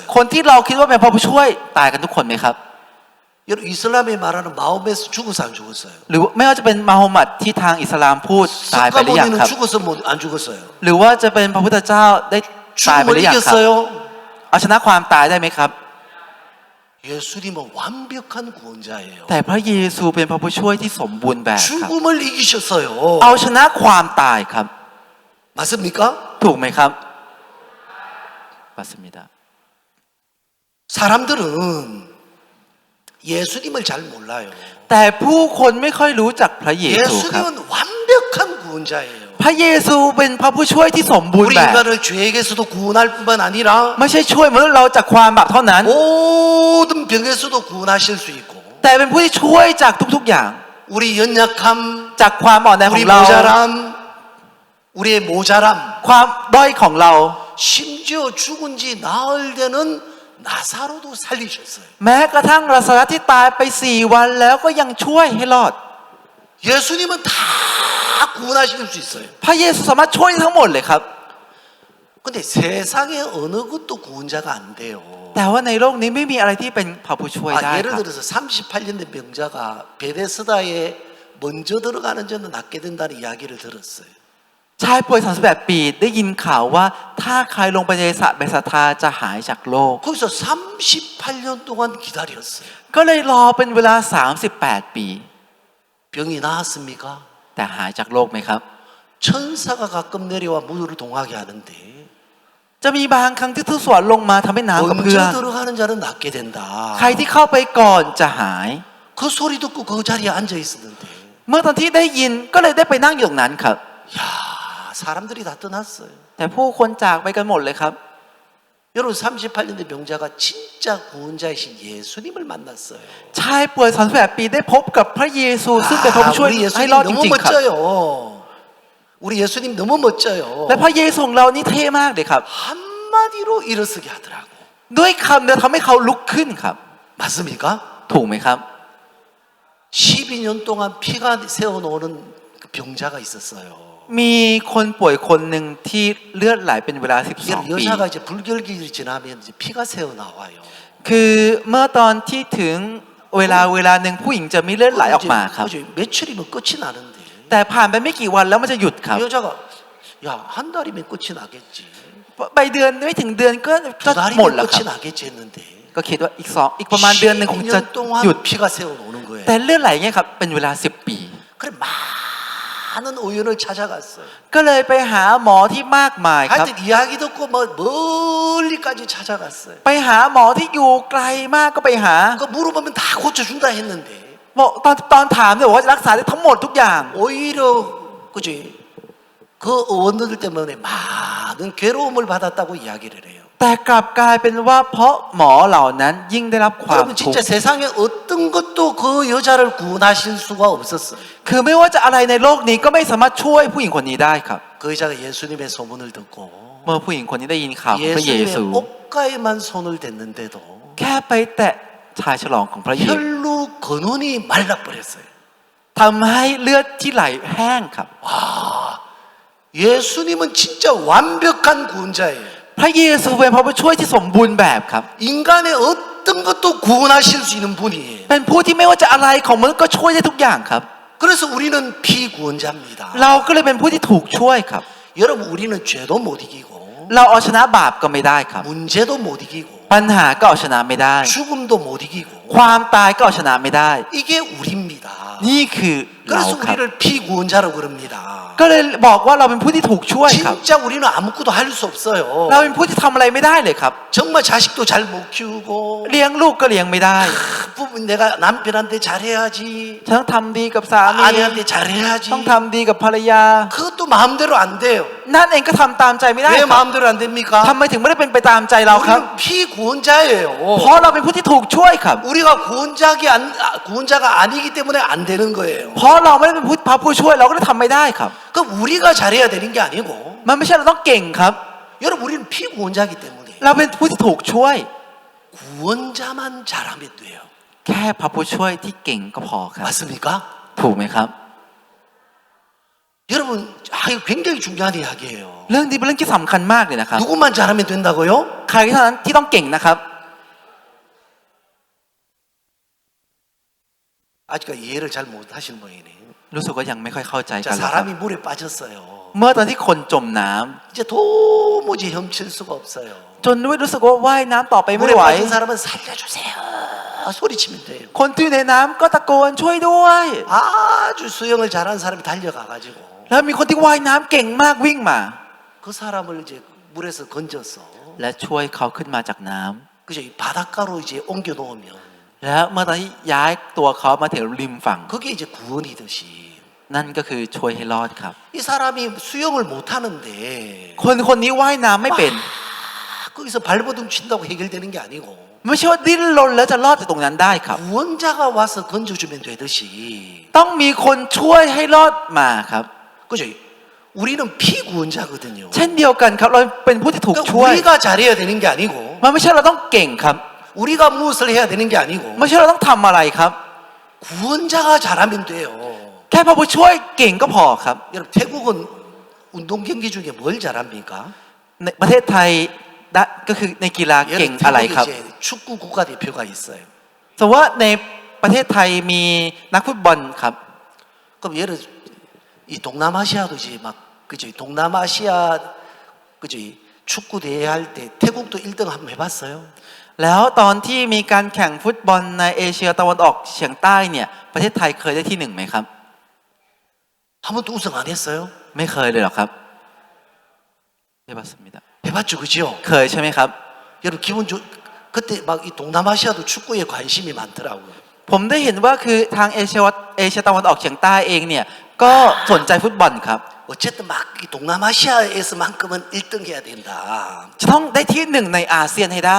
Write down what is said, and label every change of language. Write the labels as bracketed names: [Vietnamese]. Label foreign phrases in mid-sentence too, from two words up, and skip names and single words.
[Thai] คนที่เราคิดว่าเป็นพระผู้ช่วยตายกันทุกคนไหมครับ [Korean] 여러분 이슬람이 말하는 마호메스 죽었어 안 죽었어요? [Thai] หรือไม่ว่าจะเป็นมาโฮมัดที่ทางอิสลามพูดตายไปหรือยัง [Korean] 석가모니는 [Thai] ครับ [Korean] 죽었어 안 죽었어요? [Thai] หรือว่าจะเป็นพระพุทธเจ้าได้ตายไปห [Korean] 죽음을 [Thai] รือยังครับ [Korean] 이겼어요? [Thai] เอาชนะความตายได้ไหมครับ [Korean] 예수님은 완벽한 구원자예요. [Thai] แต่พระเยซูเป็นพระผู้ช่วยที่สมบูรณ์แบบครับ [Korean] 죽음을 이기셨어요. [Thai] เอาชนะความตายครับ [Korean] 맞습니까? [Thai] ถูกไหมครับ 맞습니다 [Korean] 사람들은 예수님을 잘 몰라요. [Thai] แต่ผู้คนไม่ค่อยรู้จักพระเยซูครับ [Korean] 예수님은 완벽한 구원자예요. [Thai] พระเยซูเป็นพระผู้ช่วยที่สมบูร [Korean] 우리 [Thai] ณ์แบบ [Korean] 인간을 죄에게서도 구원할 뿐만 아니라 [Thai] ไม่ใช่ช่วยมนุษย์เราจากความบาปเท่านั้น [Korean] 모든 병에서도 구원하실 수 있고 [Thai] แต่เป็นผู้ที่ช่วยจากทุกๆอย่าง [Korean] 우리 연약함, [Thai] จากความอ่อนแอขอ [Korean] 우리 [Thai] งเรา [Korean] 모자람, 우리의 모자람, [Thai] ความด้อยของเรา [Korean] 심지어 죽은 지 나흘 되는 나사로도 살리셨어요. [Thai] แม้กระทั่งลาซารัสที่ตายไป4 วันแล้วก็ยังช่วยให้รอด [Korean] 예수님은 다 구원하실 수 있어요. [Thai] พระเยซูสามารถช่วยทั้งหมดเลยครับ [Korean] 근데 세상에 어느 것도 구원자가 안 돼요. [Thai] แต่ว่าในโลกนี้ไม่มีอะไรที่เป็นพระผู้ช่วยได้ [Korean] 예를 [Thai] ครับ [Korean] 들어서 38년 된 병자가 베데스다에 먼저 들어가는 자는 낫게 된다는 이야기를 들었어요. [Thai] ชายป่วย38 ปีได้ยินข่าวว่าถ้าใครลงไปในสระเบธาธาจะหายจากโรค [Korean] 거기서 38년 동안 기다렸어요. [Thai] ก็เลยรอเป็นเวลา38 ปี [Korean] 병이 나았습니까? [Thai] แต่หายจากโรคไหมครับ [Korean] 천사가 가끔 내려와 물을 동하게 하는데 [Thai] จะมีบางครั้งที่ทูตสวรรค์ลงมาทำให้น้ำกระเพื่อม [Korean] 먼저 들어가는 자는 낫게 된다. [Thai] ใครที่เข้าไปก่อนจะหาย [Korean] 그 소리 듣고 그 자리에 앉아 있었는데 [Thai] เมื่อตอนที่ได้ยินก็เลยได้ไปนั่งอยู่ตรงนั้นครับ [Korean] 야 사람들이 다 떠났어요. [Thai] แต่ผู้คนจากไปกันหมดเลยครับ [Korean] 여러분 38년 된 병자가 진짜 구원자이신 예수님을 만났어요. [Thai] ชายป่วย38 ปีได้พบกับพระเยซูซึ่งเป็นพระผู้ช่วย [Korean] 우리 [Thai] ให้ [Korean] 예수님 [Thai] รอดจ [Korean] 너무 [Thai] ริงๆครับ [Korean] 멋져요. 우리 예수님 너무 멋져요. [Thai] และพระเยซูของเรานี่เท่มากเลยครับ [Korean] 한마디로 일어서게 하더라고. [Thai] ด้วยคำเดียวทำให้เขาลุกขึ้นครับ [Korean] 맞습니까? [Thai] ถูกไหมครับ [Korean] 12년 동안 피가 새어나오는 그 병자가 있었어요. [Thai] มีคนป่วยคนหนึ่งที่เลือดไหลเป็นเวลา12 ปี [Korean] 여자가 이제 불결기를 지나면 이제 피가 새어나와요. [Thai] คือเมื่อตอนที่ถึงเวลาหนึ่งผู้หญิงจะมีเลือดไหลออกมาครับ [Korean] 그죠? 며칠이면 끝이 나는데 [Thai] แต่ผ่านไปไม่กี่วันแล้วมันจะหยุดครับ [Korean] 여자가 야 한 달이면 끝이 나겠지. [Thai] ไปเดือนไม่ถึงเดือนก็ [Korean] 두 [Thai] หมด [Korean] 달이면 [Thai] แล้วค [Korean] 끝이 [Thai] รับ [Korean] 나겠지 했는데 [Thai] ก็คิดว่าอีกประมาณเดือนหนึ่งคงจะ [Korean] 12년 동안 [Thai] หยุด [Korean] 피가 새어나오는 거예요. [Thai] แต่เลือดไหลเงี้ยครับเป็นเวลา10 ปี [Korean] 그래 많은 의원을 찾아갔어요. [Thai] ก็เลยไปหาหมอที่มากมายครับ [Korean] 하여튼 이야기 듣고 뭐 멀리까지 찾아갔어요. [Thai] ไปหาหมอที่อยู่ไกลมากก็ไปหา [Korean] 그 물어보면 다 고쳐준다 했는데 [Thai] บอกตอนถามเนี่ยบอกว่าจะรักษาได้ทั้งหมดทุกอย่าง [Korean] 오히려 그지 그 의원들 때문에 많은 괴로움을 받았다고 이야기를 해요. [Thai] แต่กลับกลายเป็นว่าเพราะหมอเหล่านั้นยิ่งได้รับความ [Korean] 여러분 [Thai] ทุก [Korean] 진짜 [Thai] ข์ [Korean] 세상에 어떤 것도 그 여자를 구원하실 수가 없었어요. [Thai] คือไม่ว่าจะอะไรในโลกนี้ก็ไม่สามารถช่วยผู้หญิงคนนี้ได้ครับ [Korean] 그 여자가 예수님의 소문을 듣고 [Thai] เมื่อผู้หญิงคนนี้ได้ยินข่าวของพระเยซู [Korean] 예수님의 옷가에만 손을 댔는데도 [Thai] แค่ไปแตะชายฉลองของพระเยซู [Korean] 혈루 근원이 말라버렸어요. [Thai] ทำให้เลือดที่ไหลแห้งครับ [Korean] 예수님은 진짜 완벽한 구원자예요. [Thai] พระเยซูเป็นพระผู้ช่วยที่สมบูรณ์แบบครับ [Korean] 인간의 어떤 것도 구원하실 수 있는 분이에요. [Thai] เป็นผู้ที่ไม่ว่าจะอะไรของมนุษย์ก็ช่วยได้ทุกอย่างครับ [Korean] 그래서 우리는 피구원자입니다. [Thai] เราก็เลยเป็นผู้ที่ถูกช่วยครับ [Korean] 여러분 우리는 죄도 못 이기고 [Thai] เราเอาชนะบาปก็ไม่ได้ครับ [Korean] 문제도 못 이기고 [Thai] ปัญหาก็เอาชนะไม่ได้ [Korean] 죽음도 못 이기고 [Thai] ความตายก็เอาชนะไม่ได้ [Korean] 이게 우리입니다. [Thai] นี่คือเรา [Korean] 그래서 [Thai] ครับ [Korean] 우리를 피구원자라고 그럽니다. [Thai] ก็เลยบอกว่าเราเป็นผู้ที่ถูกช่วยครับ [Korean] 진짜 우리는 아무것도 할 수 없어요. [Thai] เราเป็นผู้ที่ทำอะไรไม่ได้เลยครับ [Korean] 정말 자식도 잘 못 키우고 [Thai] เลี้ยงลูกก็เลี้ยงไม่ได้ [Korean] 부분 내가 남편한테 잘해야지 [Thai] ฉันต้องทำดีกับสามี [Korean] 아내한테 잘해야지 [Thai] ต้องทำดีกับภรรยา [Korean] 그것도 마음대로 안 돼요. [Thai] นั่นเองก็ทำตามใจไม่ได้ [Korean] 왜 [Thai] ครับ [Korean] 마음대로 안 됩니까? [Thai] ทำไมถึงไม่ได้เป็นไปตามใจเราครับ [Korean] 우리는 피구원자예요. [Thai] เพราะเราเป็นผู้ที่ถูกช่วยครับ [Korean] 우리가 구원자가 아니기 때문에 안 되는 거예요. [Thai] เพราะเราไม่ได้เป็นพระผู้ช่วยเราก็เลยทำไม่ได้ครับ [Korean] 그럼 우리가 잘해야 되는 게 아니고 [Thai] มันไม่ใช่เราต้องเก่งครับ [Korean] 여러분 우리는 피구원자이기 때문에 [Thai] เราเป็นผู้ที่ถูกช่วย [Korean] 구원자만 잘하면 돼요. [Thai] แค่พระผู้ช่วยที่เก่งก็พอครับ [Korean] 맞습니까? [Thai] ถูกไหมครับ [Korean] 여러분 이거 굉장히 중요한 이야기예요. [Thai] เรื่องนี้เป็นเรื่องที่สำคัญมากเลยนะครับ [Korean] 누구만 잘하면 된다고요? [Thai] ใครเท่านั้นที่ต้องเก่งนะครับ [Korean] 아직까지 이해를 잘 못하시는 모양이네. [Thai] รู้สึกว่ายังไม่ค่อยเข้าใจ [Korean] 자, [Thai] กันแล้วครับ [Korean] 사람이 물에 빠졌어요. [Thai] เมื่อตอนที่คนจมน้ำ [Korean] 이제 도무지 헤엄칠 수가 없어요. [Thai] จนรู้สึกว่าว่ายน้ำต่อไปไม่ [Korean] 물에 [Thai] ไหว [Korean] 빠진 사람은 살려주세요. 소리치면 돼요. [Thai] คนที่อยู่ในน้ำก็ตะโกนช่วยด้วย [Korean] 아주 수영을 잘하는 사람이 달려가가지고 [Thai] แล้วมีคนที่ว่ายน้ำเก่งมากวิ่งมา [Korean] 그 사람을 이제 물에서 건져서 [Thai] และช่วยเขาขึ้นมาจากน้ำ [Korean] 그죠? 이 바닷가로 이제 옮겨 놓으면 [Thai] แล้วเมื่อตอนที่ย้ายตัวเขามาถึงริมฝั่ง [Korean] 그게 이제 구원이듯이 [Thai] นั่นก็คือช่วยให้รอดครับ [Korean] 이 사람이 수영을 못 하는데 [Thai] คนนี้ว่ายน้ำไม่เป็น [Korean] 거기서 발버둥 친다고 해결되는 게 아니고 [Thai] ไม่ใช่ว่าดิ้นรนแล้วจะรอดจากตรงนั้นได้ครับ [Korean] 구원자가 와서 건져주면 되듯이 [Thai] ต้องมีคนช่วยให้รอดมาครับ [Korean] 그죠? 우리는 피구원자거든요. [Thai] เช่นเดียวกันครับเราเป็นผู้ที่ถูก [Korean] 그러니까 [Thai] ช่วย [Korean] 우리가 잘해야 되는 게 아니고 [Thai] มันไม่ใช่เราต้องเก่งครับ [Korean] 우리가 무엇을 해야 되는 게 아니고 [Thai] ไม่ใช่เราต้องทำอะไรครับ [Korean] 구원자가 잘하면 돼요. [Thai] แค่พระผู้ช่วยเก่งก็พอครับ [Korean] 여러분 태국은 운동 경기 중에 뭘 잘합니까? [Thai] ในประเทศไทยก็คือในกีฬาเก่ง [Korean] 여러분 [Thai] อะไรครับ [Korean] 태국에 이제 축구 국가대표가 있어요. [Thai] สมมติว่าในประเทศไทยมีนักฟุตบอลครับ [Korean] 그럼 예를 이 동남아시아도 이제 막 그죠? 동남아시아 그죠? 축구 대회 할 때 태국도 1등 한번 해봤어요? [Thai] แล้วตอนที่มีการแข่งฟุตบอลในเอเชียตะวันออกเฉียงใต้เนี่ยประเทศไทยเคยได้ที่หนึ่งไหมครับ [Korean] 한 번도 우승 안 했어요? [Thai] ไม่เคยเลยหรอครับไม่ 봤습니다 [Korean] 해봤죠, 그죠? [Thai] เคยใช่ไหมครับ [Korean] 여러분 기분 그때 막 이 동남아시아도 축구에 관심이 많더라고요. [Thai] ผมได้เห็นว่าคือทางเอเชียตะวันออกเฉียงใต้เองเนี่ยก็สนใจฟุตบอลครับ [Korean] 어쨌든 막 이 동남아시아에서만큼은 1등 해야 된다. [Thai] จะต้องได้ที่หนึ่งในอาเซียนให้ได้